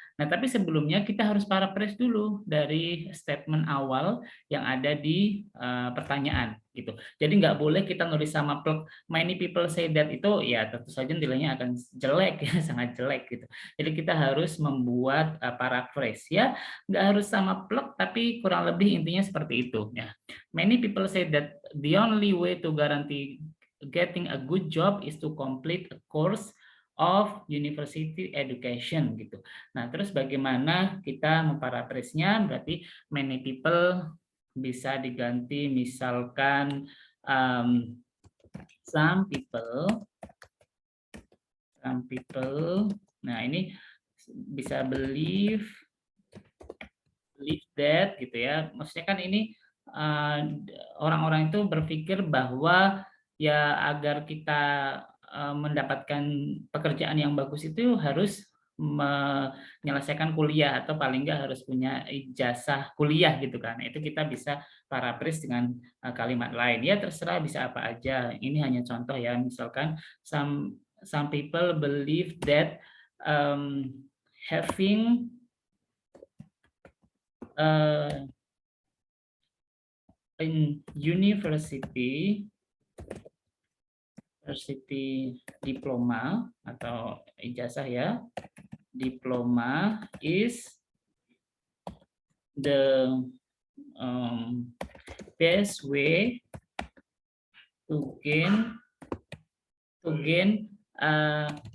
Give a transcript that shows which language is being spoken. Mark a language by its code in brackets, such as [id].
[id] Nah, tapi sebelumnya kita harus paraphrase dulu dari statement awal yang ada di pertanyaan gitu. Jadi nggak boleh kita nulis sama plek [en] many people say that, [id] itu ya tentu saja nilainya akan jelek ya, sangat jelek gitu. Jadi kita harus membuat paraphrase ya, nggak harus sama plek tapi kurang lebih intinya seperti itu ya. [en] Many people say that the only way to guarantee getting a good job is to complete a course of university education gitu. [id] Nah, terus bagaimana kita memparaphrase-nya? Berarti [en] many people [id] bisa diganti misalkan [en] some people. [id] Nah, ini bisa [en] believe that [id] gitu ya. Maksudnya kan ini orang-orang itu berpikir bahwa ya agar kita mendapatkan pekerjaan yang bagus itu harus menyelesaikan kuliah atau paling nggak harus punya ijazah kuliah gitu kan. Itu kita bisa paraphrase dengan kalimat lain. Ya terserah bisa apa aja. Ini hanya contoh ya. Misalkan [en] some people believe that having in university diploma [id] atau ijazah ya, [en] diploma is the best way to gain a